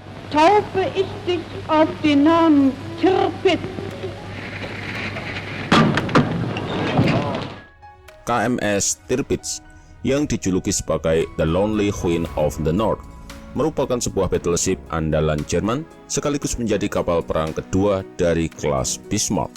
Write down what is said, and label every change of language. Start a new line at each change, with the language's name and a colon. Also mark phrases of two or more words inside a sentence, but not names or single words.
German: taufe ich dich auf den Namen Tirpitz.
Indonesian: KMS Tirpitz yang dijuluki sebagai The Lonely Queen of the North merupakan sebuah battleship andalan Jerman sekaligus menjadi kapal perang kedua dari kelas Bismarck.